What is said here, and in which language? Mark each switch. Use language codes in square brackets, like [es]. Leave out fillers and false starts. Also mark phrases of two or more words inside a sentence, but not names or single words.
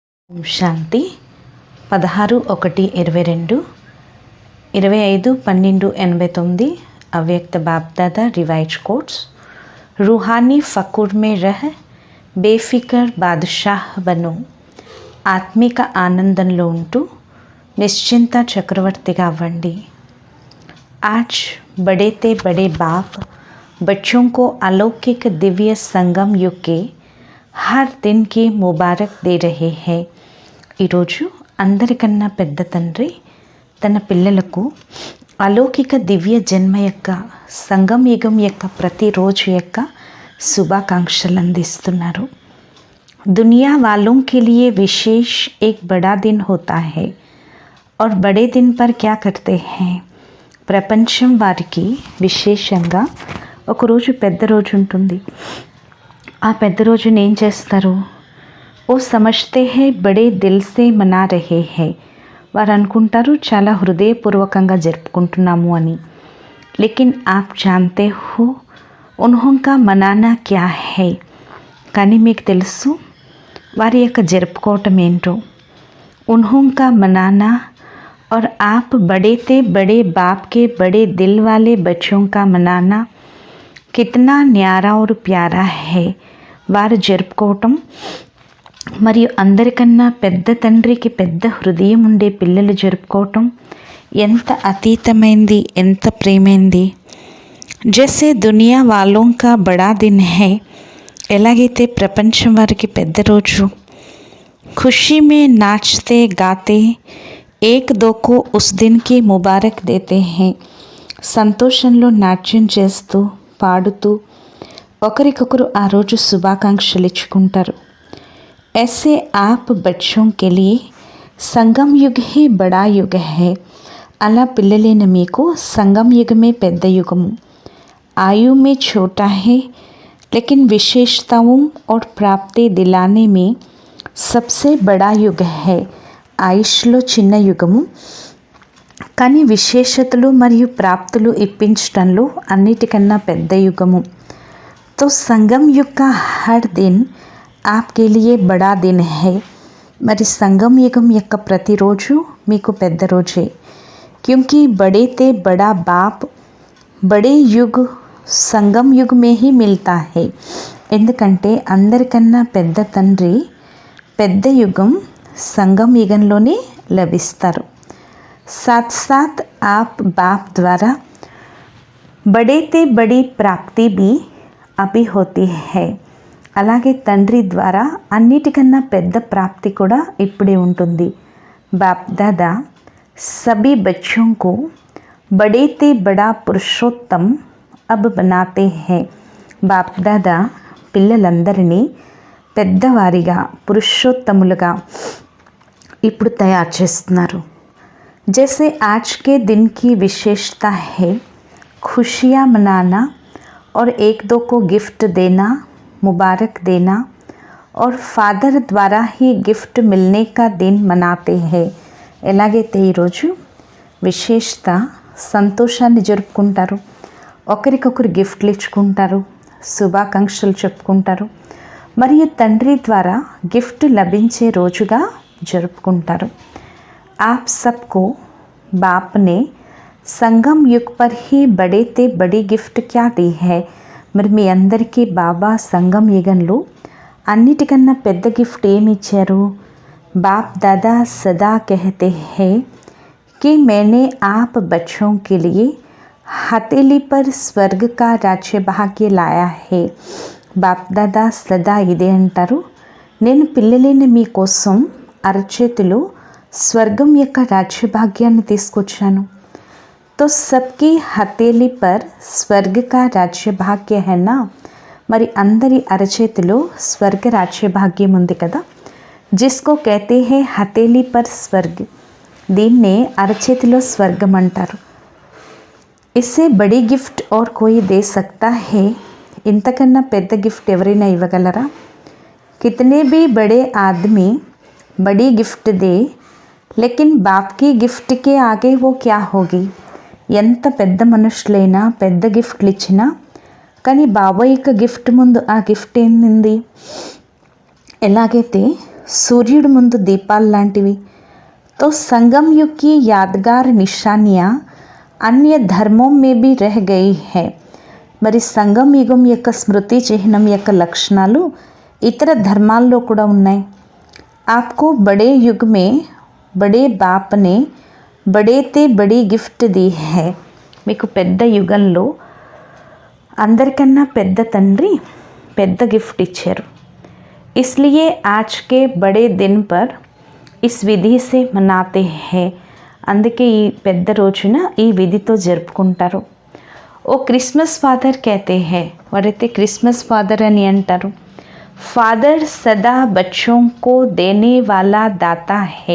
[hi] శాంతి 16/1/22 25/12/89 अव्यक्त बाप दादा रिवाइज कोट्स। रूहानी फ़कुर में रह बेफिकर बादशाह बनो। [te] ఆత్మిక ఆనందంలో ఉంటూ నిశ్చింత చక్రవర్తిగా అవ్వండి। [hi] आज बड़े ते बड़े बाप बच्चों को अलौकिक दिव्य संगम युग के हर दिन की मुबारक दे रहे हैं। [te] ఈరోజు అందరికన్నా పెద్ద తండ్రి తన పిల్లలకు అలౌకిక దివ్య జన్మ యొక్క సంగం యుగం యొక్క ప్రతిరోజు యొక్క శుభాకాంక్షలు అందిస్తున్నారు। [hi] दुनिया वालों के लिए विशेष एक बड़ा दिन होता है और बड़े दिन पर क्या करते हैं। [te] ప్రపంచం వారికి విశేషంగా ఒకరోజు పెద్ద రోజు ఉంటుంది। ఆ పెద్ద రోజున ఏం చేస్తారు? [hi] वो समझते हैं बड़े दिल से मना रहे हैं। [te] వారు అనుకుంటారు చాలా హృదయపూర్వకంగా జరుపుకుంటున్నాము అని। [hi] लेकिन आप जानते हो उन्होंने मनाना क्या है। [te] కానీ మీకు తెలుసు వారి యొక్క జరుపుకోవటం ఏంటో। [hi] उन्होंने मनाना और आप बड़े ते बड़े बाप के बड़े दिल वाले बच्चों का मनाना कितना न्यारा और प्यारा है। [te] వారు జరుపుకోవటం మరియు అందరికన్నా పెద్ద తండ్రికి పెద్ద హృదయం ఉండే పిల్లలు జరుపుకోవటం ఎంత అతీతమైంది, ఎంత ప్రేమైంది। [hi] जैसे दुनिया वालों का बड़ा दिन है। [te] ఎలాగైతే ప్రపంచం వారికి పెద్ద రోజు। [hi] खुशी में नाचते गाते एक दो को उस दिन की मुबारक देते हैं। [te] సంతోషంలో నాట్యం చేస్తూ పాడుతూ ఒకరికొకరు ఆ రోజు శుభాకాంక్షలు ఇచ్చుకుంటారు। [hi] ऐसे आप बच्चों के लिए संगम युग ही बड़ा युग है। [te] అలా పిల్లలైన మీకు సంగం యుగమే పెద్ద యుగము। [hi] आयु में छोटा है लेकिन विशेषताओं और प्राप्ति दिलाने में सबसे बड़ा युग है। [te] ఆయుష్లో చిన్న యుగము కానీ విశేషతలు మరియు ప్రాప్తులు ఇప్పించటంలో అన్నిటికన్నా పెద్ద యుగము। [hi] तो संगम युग का हर दिन आपके लिए बड़ा दिन है। [te] మరి సంగం యుగం యొక్క ప్రతిరోజు మీకు పెద్ద రోజే। [hi] क्योंकि बड़े ते बड़ा बाप बड़े युग संगम युग में ही मिलता है। [te] ఎందుకంటే అందరికన్నా పెద్ద తండ్రి పెద్ద యుగం సంగం యుగంలోనే లభిస్తారు। [hi] साथ साथ आप बाप द्वारा बड़े ते बड़ी प्राप्ति भी अभी होती है। [te] అలాగే తండ్రి ద్వారా అన్నిటికన్నా పెద్ద ప్రాప్తి కూడా ఇప్పుడే ఉంటుంది। [hi] बाप दादा सभी बच्चों को बड़े ते बड़ा पुरुषोत्तम अब बनाते हैं। [te] బాప్ దాదా పిల్లలందరినీ పెద్దవారిగా పురుషోత్తములుగా ఇప్పుడు తయారు చేస్తున్నారు। [hi] जैसे आज के दिन की विशेषता है खुशियाँ मनाना और एक दो को गिफ्ट देना, मुबारक देना और फादर द्वारा ही गिफ्ट मिलने का दिन मनाते हैं। [te] ఎలాగైతే ఈరోజు విశేషత సంతోషాన్ని జరుపుకుంటారు, ఒకరికొకరు గిఫ్ట్లు ఇచ్చుకుంటారు, శుభాకాంక్షలు చెప్పుకుంటారు మరియు తండ్రి ద్వారా గిఫ్ట్ లభించే రోజుగా జరుపుకుంటారు। [hi] आप सबको बाप ने संगम युग पर ही बड़े ते बड़ी गिफ्ट क्या दी है। [te] మరి మీ అందరికీ బాబా సంగం యుగంలో అన్నిటికన్నా పెద్ద గిఫ్ట్ ఏమి ఇచ్చారు? [hi] बाप दादा सदा कहते हैं कि मैंने आप बच्चों के लिए हथेली पर स्वर्ग का राज्य भाग्य लाया है। [te] బాప్ దాదా సదా ఇదే అంటారు, నేను పిల్లలైన మీకోసం అరచేతిలో స్వర్గం యొక్క రాజ్యభాగ్యాన్ని తీసుకొచ్చాను। [hi] तो सबकी हथेली पर स्वर्ग का राज्य भाग्य है ना। [te] మరి అందరి అరచేతిలో స్వర్గ రాజ్య భాగ్యం ఉంది కదా। [hi] जिसको कहते हैं हथेली पर स्वर्ग, [te] దీన్నే అరచేతిలో స్వర్గం అంటారు। [hi] इससे बड़ी गिफ्ट और कोई दे सकता है। [te] ఇంతకన్నా పెద్ద గిఫ్ట్ ఎవరైనా ఇవ్వగలరా? [hi] कितने भी बड़े आदमी बड़ी गिफ्ट दे लेकिन बाप की गिफ्ट के आगे वो क्या होगी। [te] ఎంత పెద్ద మనుషులైనా పెద్ద గిఫ్ట్లు ఇచ్చినా కానీ బాబా యొక్క గిఫ్ట్ ముందు ఆ గిఫ్ట్ ఏంది? ఎలాగైతే सूर्युడి ముందు దీపాలు లాంటివి. [hi] तो संगम युग की यादगार निशानियाँ अन्य धर्मों में भी रह गई है. [te] మరి సంగం యుగం యొక్క స్మృతి చిహ్నం యొక్క లక్షణాలు ఇతర ధర్మాల్లో కూడా ఉన్నాయి. [hi] आपको बड़े युग में बड़े बाप ने बड़े ते बड़ी गिफ्ट दी है. [te] మీకు పెద్ద యుగంలో అందరికన్నా పెద్ద తండ్రి పెద్ద గిఫ్ట్ ఇచ్చారు. [hi] इसलिए आज के बड़े दिन पर इस विधि से मनाते हैं. [te] అందుకే ఈ పెద్ద రోజున ఈ విధితో జరుపుకుంటారు. [hi] ओ क्रिसमस फादर कहते हैं. [te] వారైతే క్రిస్మస్ ఫాదర్ అని అంటారు. [hi] फादर सदा बच्चों को देने वाला दाता है.